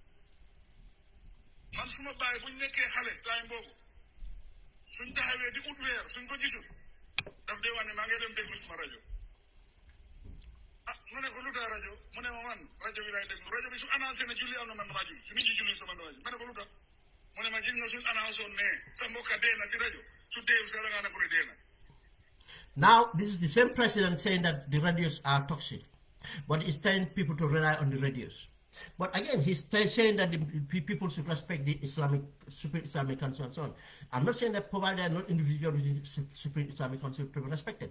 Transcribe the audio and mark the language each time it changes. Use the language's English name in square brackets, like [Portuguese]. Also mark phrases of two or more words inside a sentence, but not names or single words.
[Wolof] man suma bàyyi buñ nekkee xale time boobu suñ taxawee di ut weer suñ ko gisul daf dee wax ne maa ngi dem déglu suma rajo ah ma ne ko lu tax rajo mu ne ma man rajo bi laay déglu rajo bi su annoncé na julli am na man damaa julli su nit ñi julli sama damaa julli ma ne ko lu tax mu ne ma gis nga suñ annoncé ne sa mbokka dee na si rajo su deew sa dangaa ne ko ne dee na. [English] Now, this is the same president saying that the radios are toxic, but he's telling people to rely on the radios. But again, he's saying that the people should respect the Supreme Islamic Council and so on. I'm not saying that provided not individual within the Supreme Islamic Council to be respected.